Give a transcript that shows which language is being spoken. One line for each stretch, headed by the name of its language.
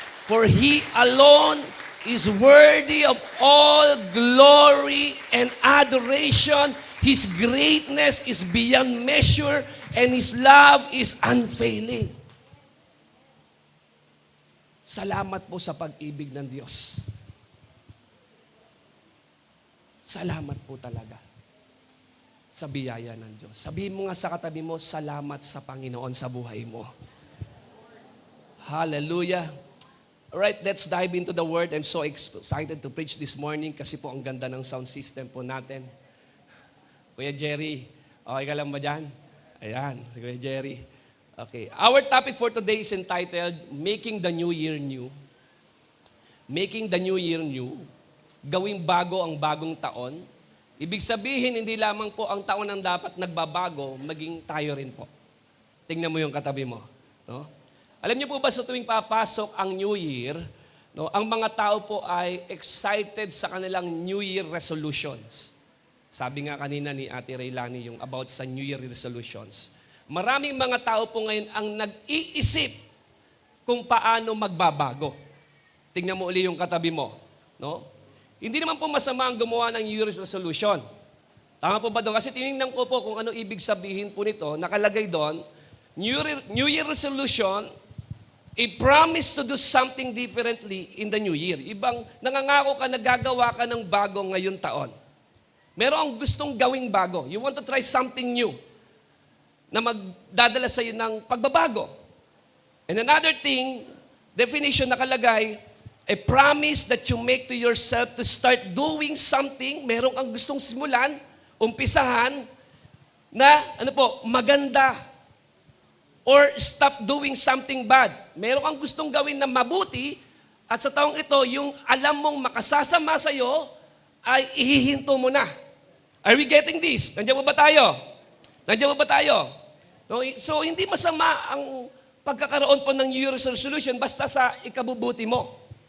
English: For He alone is worthy of all glory and adoration. His greatness is beyond measure, and His love is unfailing.
Filipino: Salamat po sa pag-ibig ng Diyos. Salamat po talaga sa biyaya ng Diyos. Sabihin mo nga sa katabi mo, salamat sa Panginoon sa buhay mo. Hallelujah.
English: Alright, let's dive into the Word. I'm so excited to preach this morning
Filipino: kasi po ang ganda ng sound system po natin. Kuya Jerry, okay ka lang ba dyan? Ayan, si Kuya Jerry.
English: Okay, our topic for today is entitled, Making the New Year New. Making the New Year New.
Filipino: Gawing bago ang bagong taon. Ibig sabihin, hindi lamang po ang taon ang dapat nagbabago, maging tayo rin po. Tingnan mo yung katabi mo. No? Alam niyo po ba sa tuwing papasok ang New Year, no, ang mga tao po ay excited sa kanilang New Year resolutions. Sabi nga kanina ni Ate Raylani yung about sa New Year resolutions. Maraming mga tao po ngayon ang nag-iisip kung paano magbabago. Tingnan mo uli yung katabi mo. No? Hindi naman po masama ang gumawa ng New Year's resolution. Tama po ba doon? Kasi tinignan ko po kung ano ibig sabihin po nito. Nakalagay doon,
English: New Year resolution, a promise to do something differently in the new year.
Filipino: Ibang nangangako ka na gagawa ka ng bago ngayon taon. Merong gustong gawing bago.
English: You want to try something new
Filipino: na magdadala sa iyo ng pagbabago.
English: And another thing, definition nakalagay, a promise that you make to yourself to start doing something,
Filipino: merong ang gustong simulan, umpisahan, na, maganda.
English: Or stop doing something bad.
Filipino: Merong ang gustong gawin na mabuti, at sa taong ito, yung alam mong makasasama sa'yo, ay ihihinto mo na.
English: Are we getting this?
Filipino: Nandiyan mo ba tayo? Nandiyan mo ba tayo? No? So, hindi masama ang pagkakaroon po ng New Year's resolution basta sa ikabubuti mo.